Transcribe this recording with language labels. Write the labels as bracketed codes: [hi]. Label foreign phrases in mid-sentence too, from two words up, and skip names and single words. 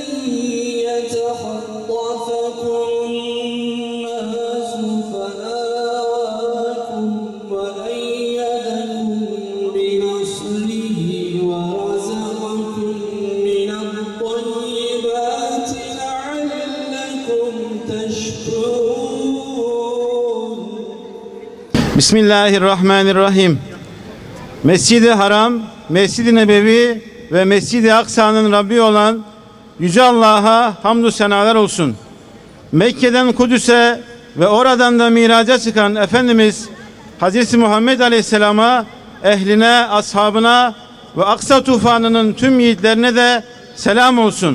[ar] يتخطفكم الناس فآواكم وأيدكم بنصره ورزقكم من الطيبات لعلكم تشكرون. [tr] Bismillahirrahmanirrahim. Mescid-i Haram, Mescid-i Nebevi ve Mescid-i Aksa'nın Rabbi olan Yüce Allah'a hamdü senalar olsun. Mekke'den Kudüs'e ve oradan da miraca çıkan Efendimiz Hazreti Muhammed Aleyhisselam'a, ehline, ashabına ve Aksa tufanının tüm yiğitlerine de selam olsun.